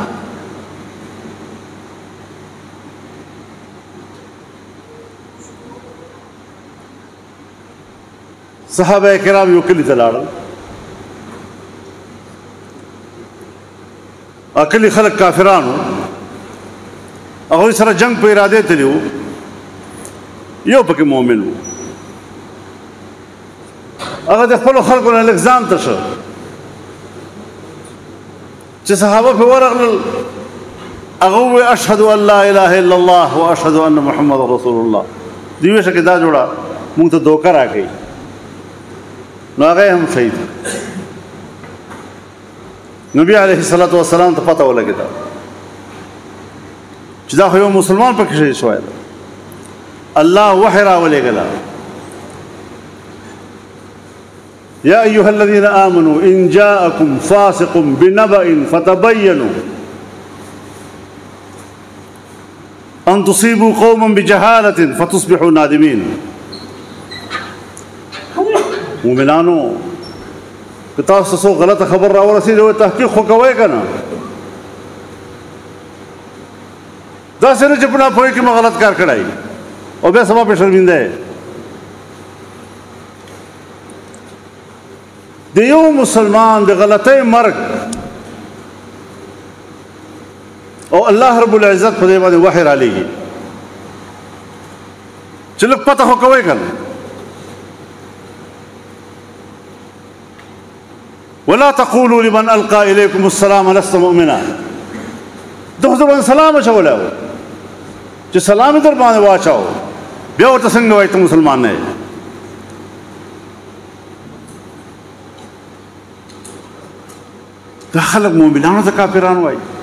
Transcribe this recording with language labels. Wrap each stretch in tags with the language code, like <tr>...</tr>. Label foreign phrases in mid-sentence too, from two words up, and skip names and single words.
<ps>صحابه کرام یو کلي ته لاړل کلي خلک کافرانو هغوی سره جنگ په اراده تلي وو یو پکې مؤمن و هغه د خپلو خلکو نه لږ ځان ته شو چې صحابه پرې ورغلل هغه وویل</ps> <ar>اشهد ان لا اله الا الله واشهد ان محمد رسول الله.</ar> <ps>دوی ویل چې دا جوړه موږ ته دوکه راکوي نو هغه هم شهید. نبی</ps> <ar>علیه الصلاۃ والسلام</ar> <ps>ته پته ولګېده چې دا خو یو مسلمان پکې شهید شوی ده. الله وحی راولېږله</ps> <ar>یا ایها الذین آمنوا ان جاءکم فاسق بنبأ فتبینوا ان تصيبوا قوما بجهالة فتصبحوا نادمين.</ar> <ps>مومنانو که تاسو څو غلطه خبر راورسېده تحقیق خو کوئ که نه، داسې نه چې په ناپوهۍ کې مو غلط کار کړی او بیا سبا پې شرمنده یې. د یو مسلمان د غلطۍ مرګ او</ps> <ar>الله رب العزت</ar> <ps>په دې باندې وحی رالیږي چې لږ پته خو کوئ که نه.</ps> <ar>ولا تقولوا لمن القى اليكم السلام لست مؤمنا.</ar> <ps>دغه ځبان سلام اچولی و چې سلام یې در باندې واچاو بیا ورته څنګه وایي ته مسلمان نه یې. دا خلک مؤمنانو ته کافران وایي.</ps>